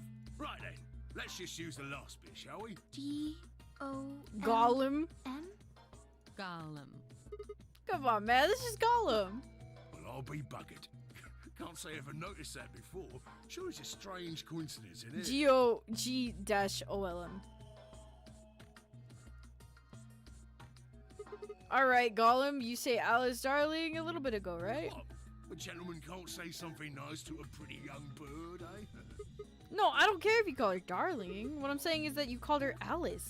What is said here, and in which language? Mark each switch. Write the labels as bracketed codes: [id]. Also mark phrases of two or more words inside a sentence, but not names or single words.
[en] Right then, let's just use the last bit, shall we? G-O-L-M? Gollum. Gollum. Come on, man. This is Gollum. Well, I'll be buggered. Can't say I ever noticed that before. Sure, it's a strange coincidence, isn't it? G-O-G-O-L-M. Alright, Gollum, you say Alice darling a little bit ago, right? What? A gentleman can't say something nice to a pretty young bird, eh? No, I don't care if you call her darling. What I'm saying is that you called her Alice.